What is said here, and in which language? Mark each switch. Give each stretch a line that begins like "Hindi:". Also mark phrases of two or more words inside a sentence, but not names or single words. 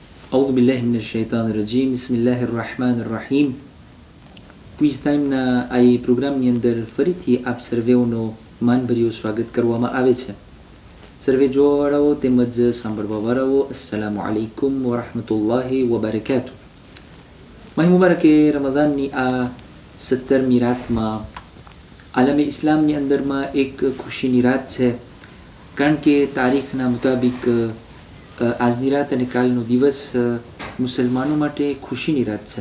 Arabic: أعوذ بالله من الشيطان الرجيم بسم الله الرحمن الرحيم
Gujarati: ક્વિઝ ટાઈમના આ પ્રોગ્રામની અંદર ફરીથી આપ સર્વેઓનો માનભર્યું સ્વાગત કરવામાં આવે છે. સર્વે જોવાવાળાઓ તેમજ સાંભળવાવાળાઓ
Arabic: السلام عليكم ورحمة الله وبركاته.
Gujarati: માહી મુબારકે રમઝાનની આ 17મી રાતમાં આલમે ઇસ્લામની અંદરમાં એક ખુશીની રાત છે, કારણ કે તારીખના મુતાબિક આજની રાત અને કાલનો દિવસ મુસલમાનો માટે ખુશીની રાત છે.